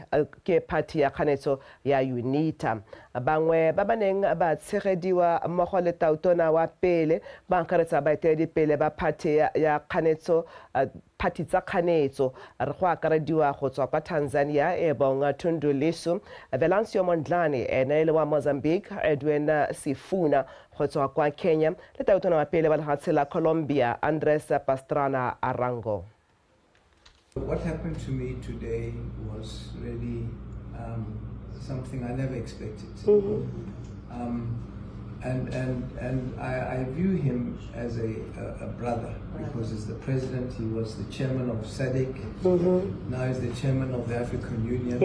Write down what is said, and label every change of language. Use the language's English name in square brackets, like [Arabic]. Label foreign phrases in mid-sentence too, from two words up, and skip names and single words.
[Tswana] ke party ya kganetso ya UNITA bangwe ba baneng ba tshegediwa mmogo le tautona wa pele ba nkaretsa baeteledipele ba party ya kganetso party tsa kganetso re go akarediwa go tswa kwa Tanzania e bong Tundu Lissu Venancio Mondlane ene le wa Mozambique Edwin Sifuna go tswa kwa Kenya le tautona wa pele ba lefatshe la Colombia Andres Pastrana Arango. [English] What happened to me today was really something I never expected. And I view him as a brother because he's the president, he was the chairman of SADC, now he's the chairman of the African Union.